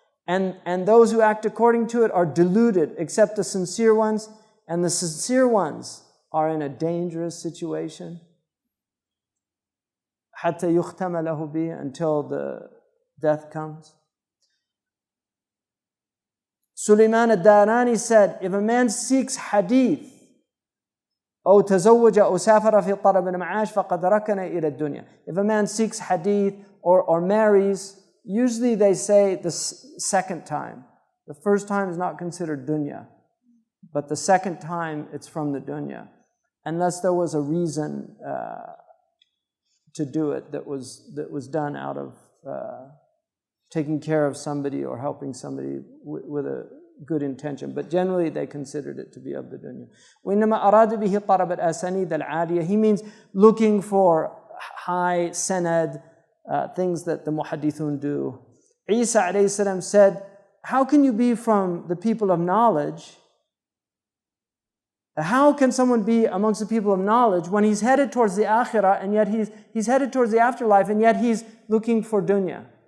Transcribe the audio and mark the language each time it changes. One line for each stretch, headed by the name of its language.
English: And those who act according to it are deluded except the sincere ones. And the sincere ones are in a dangerous situation.
Arabic: حتى يختم له به,
English: until the death comes. Sulaiman al-Darani said, if a man seeks hadith,
Arabic: أو تزوج أو سافر في طلب المعاش فقد ركن إلى الدنيا.
English: If a man seeks hadith or marries, usually they say the second time. The first time is not considered dunya, but the second time it's from the dunya, unless there was a reason to do it that was done out of taking care of somebody or helping somebody with a good intention. But generally they considered it to be of the dunya.
Arabic: وإنما أراد به طلب الأسانيد العالية.
English: He means looking for high sanad, things that the muhaddithun do. Isa alayhi salam said, how can you be from the people of knowledge? How can someone be amongst the people of knowledge when he's headed towards the akhirah, and yet he's headed towards the afterlife, and yet he's looking for dunya?